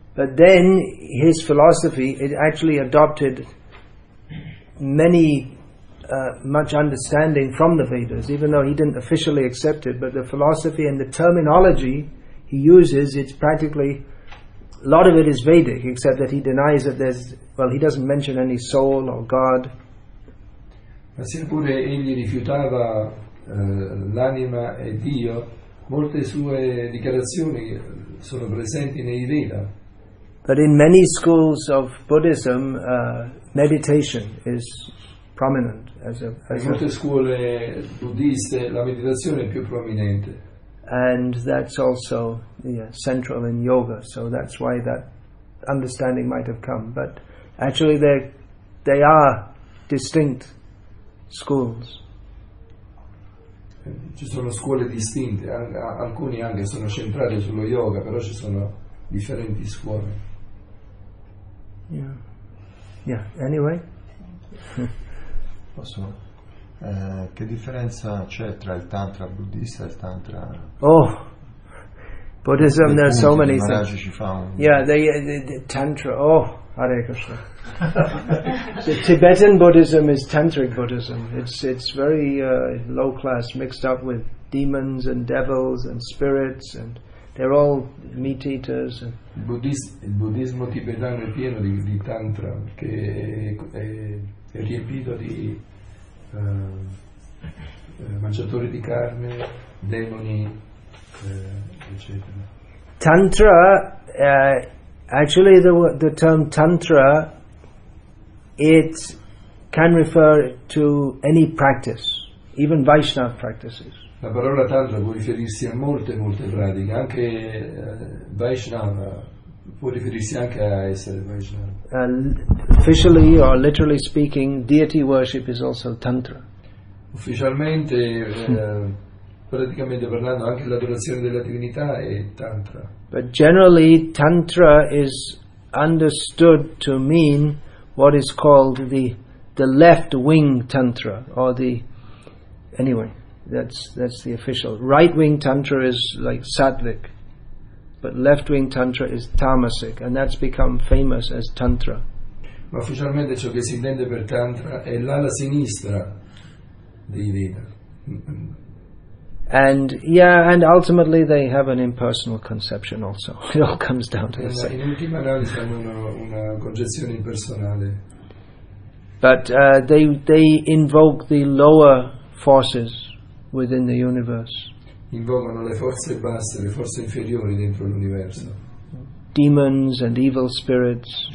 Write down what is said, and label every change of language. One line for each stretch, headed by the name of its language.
English: But then his philosophy, it actually adopted much understanding from the Vedas, even though he didn't officially accept it, but the philosophy and the terminology he uses, it's practically, a lot of it is Vedic, except that he denies that he doesn't mention any soul or God.
Italian: Ma seppure egli rifiutava l'anima e Dio, molte sue dichiarazioni sono presenti nei Veda.
English: But in many schools of Buddhism, meditation is prominent
Italian: In molte scuole buddiste la meditazione è più prominente.
English: and that's also central in yoga, so that's why that understanding might have come. But actually they are distinct schools.
Italian: Ci sono scuole distinte, alcuni anche sono centrati sullo yoga, però ci sono differenti scuole.
English: Yeah. Anyway.
Italian: Posso? Che differenza c'è tra il tantra buddista e il tantra?
English: Oh, Buddhism, there's so many
Italian: Maharaj
English: things.
Italian: ci fa un...
English: Yeah, the Tantra. Oh, Hare Krishna. The Tibetan Buddhism is tantric Buddhism. It's very low class, mixed up with demons and devils and spirits, and they're all meat eaters.
Italian: Il buddismo tibetano è pieno di tantra, che è riempito di mangiatori di carne, demoni, eccetera.
English: Tantra, actually the term Tantra, it can refer to any practice, even Vaishnava practices.
Italian: La parola Tantra può riferirsi a molte pratiche, anche Vaishnava può riferirsi anche a essere Vaishnava.
English: Officially or literally speaking, deity worship is also Tantra.
Italian: Ufficialmente, praticamente parlando, anche l'adorazione della divinità è Tantra.
English: But generally, Tantra is understood to mean what is called the left-wing Tantra, or anyway, that's the official. Right-wing Tantra is like Sattvic, but left-wing Tantra is Tamasic, and that's become famous as Tantra.
Italian: Ma ufficialmente ciò che si intende per Tantra è l'ala sinistra dei Veda.
English: And ultimately they have an impersonal conception also. It all comes down to the same.
Italian: In ultima analisi hanno una concezione impersonale.
English: But they invoke the lower forces within the universe.
Italian: Invocano le forze basse, le forze inferiori dentro l'universo.
English: Demons and evil spirits.